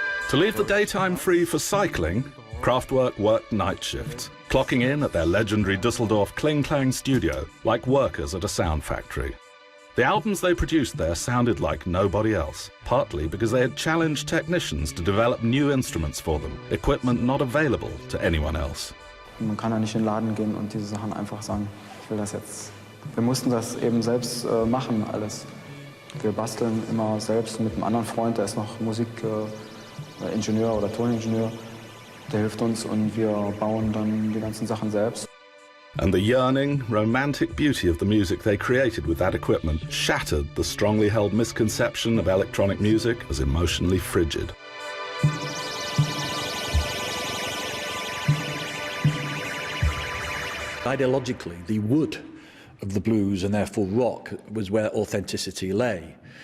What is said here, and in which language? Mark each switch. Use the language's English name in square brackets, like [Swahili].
[English] To leave the daytime free for cycling, Kraftwerk worked night shifts, clocking in at their legendary Düsseldorf Kling-Klang studio like workers at a sound factory. The albums they produced there sounded like nobody else, partly because they had challenged technicians to develop new instruments for them, equipment not available to anyone else. [German] Man kann ja nicht in den Laden gehen und diese Sachen einfach sagen, ich will das jetzt. Wir mussten das eben selbst machen, alles. Wir basteln immer selbst mit einem anderen Freund, der ist noch Musikingenieur oder Toningenieur. Der hilft uns und wir bauen dann die ganzen Sachen selbst. [English] And the yearning, romantic beauty of the music they created with that equipment shattered the strongly held misconception of electronic music as emotionally frigid. Ideologically, the wood of the blues and therefore rock was where authenticity lay.